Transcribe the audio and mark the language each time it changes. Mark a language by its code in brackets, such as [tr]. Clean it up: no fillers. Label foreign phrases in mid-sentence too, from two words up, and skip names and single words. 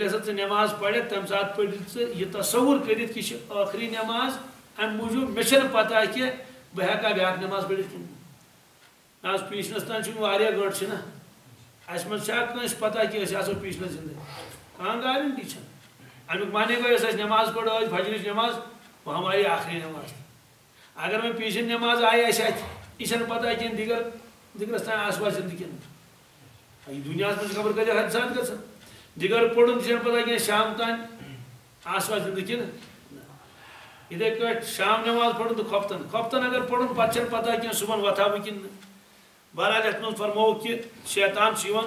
[ks] ہسا ژٕ نماز پرکھ تمہِ ساتہٕ پٔرِو ژٕ یہِ تصور کٔرِتھ کہِ یہِ چھِ ٲخری نماز امہِ موٗجوٗب مےٚ چھنہٕ پتہ کہِ بہٕ ہٮ۪کا بیٛاکھ نماز پٔرِتھ کِنہٕ نہ آز پیٖشنس تانۍ چھُ واریاہ گٲنٛٹہٕ چھِنہ اسہِ منٛز چھا کٲنٛسہِ پتہ کہِ أسۍ آسو پیٖشنس زِندٕ کانٛہہ گارنٹی چھنہٕ امیُک معنی گوٚو یۄس اَسہِ نماز پٔر ٲدۍ فجرٕچ [ur] نماز وہ ہماری آخری نماز [ks] اگر وۄنۍ پیٖشِن نماز آیہِ اَسہِ اَتھِ یہِ چھنہٕ پتہ کینٛہہ دِگرس تانۍ آسوا زِندٕ کِنہٕ یہِ دُنیاہس منٛز خبر کۭتیاہ حٲدثات گژھان دِگر پوٚرُن تہِ چھنہٕ پتہ کینٛہہ شام تانۍ آسوا زِندٕ کِنہٕ یِتھٕے کٲٹھۍ شام نماز پرُن تہٕ کھۄفتن اگر پرُن پتہٕ چھنہٕ پتہ کینٛہہ صُبحن وۄتھا بہٕ کِنہٕ نہٕ بہرحال یتھ منٛز فرمووُکھ کہِ شیطان چھُ یِوان